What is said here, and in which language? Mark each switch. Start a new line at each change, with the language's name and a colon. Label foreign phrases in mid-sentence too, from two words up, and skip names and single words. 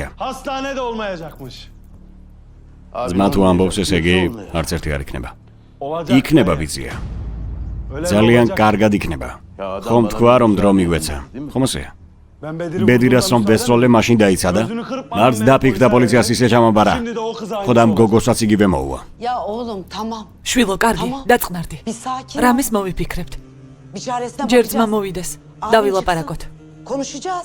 Turkish: Hastanede olmayacakmış.
Georgian: ძმა თუ ამბობს ესე იგი, არც ერთი არ იქნება. იქნება ბიძია. ძალიან კარგად იქნება. ხომ თქვა რომ დრო მიგვეცა. ხომ ასეა? ბედირას რომ ვესროლე მაშინ დაიცადა. არც დაფიქრდა პოლიციას ისე ჩამაბარა. ხოდამ გოგოსაც იგივე მოუვა.
Turkish: Ya oğlum tamam.
Georgian: შვილო, კარგი, დაწყნარდი.
Turkish: Bir sakin.
Georgian: რამის მოვიფიქრებთ?
Turkish: Biçaresine
Georgian: ჯერ
Turkish: bakacağız.
Georgian: ძმა მოვიდეს.
Turkish: Abin
Georgian: დავილაპარაკოთ.
Turkish: çıksın, Konuşacağız.